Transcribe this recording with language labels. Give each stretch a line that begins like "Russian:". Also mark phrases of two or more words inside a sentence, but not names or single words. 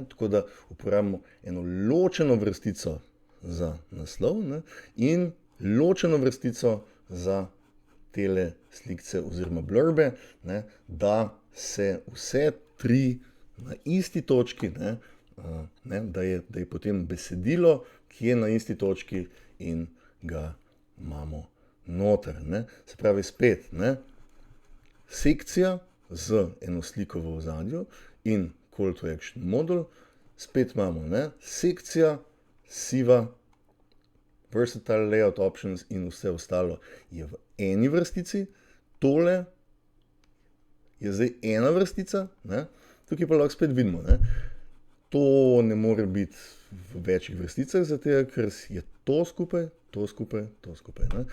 Slovenian: Tako da uporabimo eno ločeno vrstico za naslov, ne, in ločeno vrstico za tele slikce oziroma blurbe, ne, da se vse 3 na isti točki, ne, da je potem besedilo, ki je na isti točki in ga imamo noter, ne. Se pravi, spet, ne, sekcija, z eno sliko v ozadju in
English: call to action
Slovenian: modul. Spet imamo, ne, sekcija, siva,
English: versatile layout options
Slovenian: in vse ostalo je v eni vrstici. Tole je zdaj ena vrstica, ne. Tukaj pa lahko spet vidimo, ne. To ne more biti v večjih vrsticah, zato ker je to skupaj, to skupaj, to skupaj, ne.